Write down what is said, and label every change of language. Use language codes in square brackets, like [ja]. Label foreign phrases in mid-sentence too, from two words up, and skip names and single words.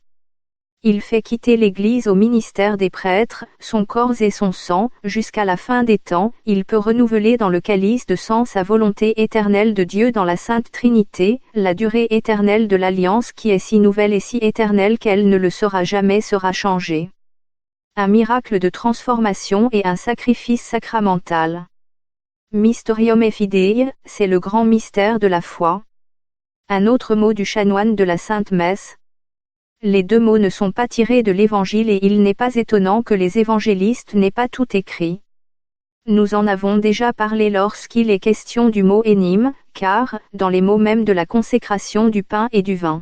[fr] Il fait quitter l'Église au ministère des prêtres, son corps et son sang, jusqu'à la fin des temps, il peut renouveler dans le calice de sang sa volonté éternelle de Dieu dans la Sainte Trinité, la durée éternelle de l'alliance qui est si nouvelle et si éternelle qu'elle ne le sera jamais sera changée. Un miracle de transformation et un sacrifice sacramental. [la] Mysterium Fidei, [fr] c'est le grand mystère de la foi. Un autre mot du chanoine de la Sainte Messe. Les deux mots ne sont pas tirés de l'Évangile et il n'est pas étonnant que les évangélistes n'aient pas tout écrit. Nous en avons déjà parlé lorsqu'il est question du mot énime, car, dans les mots mêmes de la consécration du pain et du vin.